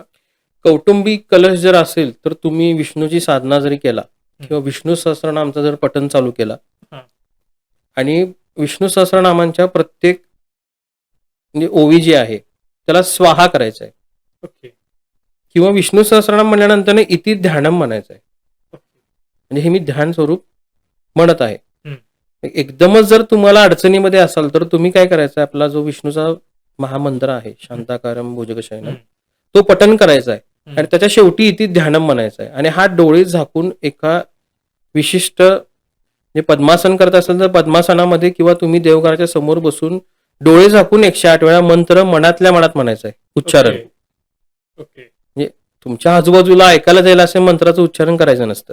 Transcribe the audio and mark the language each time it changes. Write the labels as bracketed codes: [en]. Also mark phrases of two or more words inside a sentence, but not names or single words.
[mr] कौटुंबिक कलश जर असेल तर तुम्ही विष्णूची साधना जरी केला किंवा विष्णू सहस्रनामचं जर पठण चालू केला हां. आणि विष्णू सहस्रनामांच्या प्रत्येक म्हणजे ओवी जी आहे त्याला स्वाहा करायचं आहे, ओके. किंवा विष्णू सहस्रनाम म्हणल्यानंतर [sa] इति ध्यानम [mr] म्हणायचं आहे. ओके. म्हणजे हे मी ध्यान स्वरूप म्हणत आहे. हं. एकदमच जर तुम्हाला अडचणीमध्ये असाल तर तुम्ही काय करायचं आहे, आपला जो विष्णूचा महामंत्र आहे [sa] शांताकारम भुजगशयनम, [mr] हं. तो पठण करायचा आहे हं. आणि त्याच्या शेवटी [sa] इति ध्यानम [mr] म्हणायचं आहे. आणि हा डोळे झाकून एका विशिष्ट म्हणजे पद्मासन करत असेल तर पद्मासनामध्ये किंवा तुम्ही देवघराच्या समोर बसून डोळे झाकून 108 वेळा मंत्र मनातल्या मनात म्हणायचं आहे, उच्चारण. [en] Okay. Okay. [mr] म्हणजे तुमच्या आजूबाजूला ऐकायला जायला असे मंत्राचं उच्चारण करायचं नसतं.